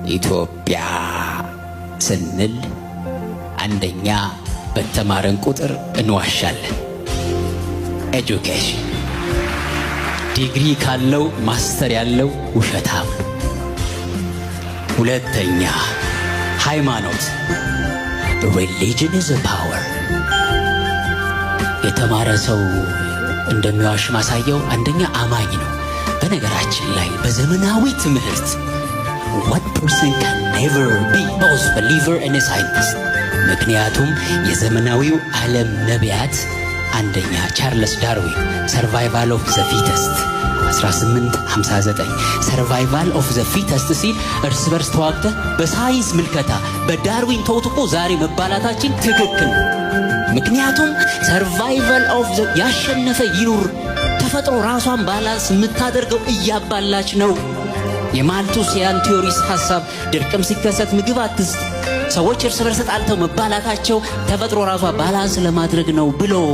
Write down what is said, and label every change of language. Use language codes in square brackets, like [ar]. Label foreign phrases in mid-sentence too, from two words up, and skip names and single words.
[am] ኢትዮጵያ ስንል አንደኛ በተማረን ቁጥር እንዋሻለን። [en] education degree [am] ካለው ማስተር ያለው ውሸታም። ሁለተኛ ሃይማኖት [en] religion is a power። [am] የተማረ ሰው እንደሚዋሽ ማሳየው አንደኛ አማኝ ነው። በነገራችን ላይ በዘመናዊ ትምህርት [en] one person can never be both believer and a scientist። [am] ምክንያቱም የዘመናዊው ዓለም ነቢያት አንደኛ ቻርልስ ዳርዊን [en] survival of the fittest [am] 1859 [en] survival of the fittest [am] ሲል እርስ በርስ ተዋግተህ በሳይንስ ምልከታ በዳርዊን ተውጥቆ ዛሬ መባላታችን ትክክል። ምክንያቱም [en] survival of the [am] ያሸነፈ ይኑር። ተፈጥሮ ራሷን ባላንስ የምታደርገው እያባላች ነው። የማልቱሲያን ቲዮሪስ ሐሳብ ድርቅም ሲከሰት ምግብ አትስጥ፣ ሰዎች እርስ በርስ ጣልተው መባላታቸው ተፈጥሮ ራሷ ባላንስ ለማድረግ ነው ብሎ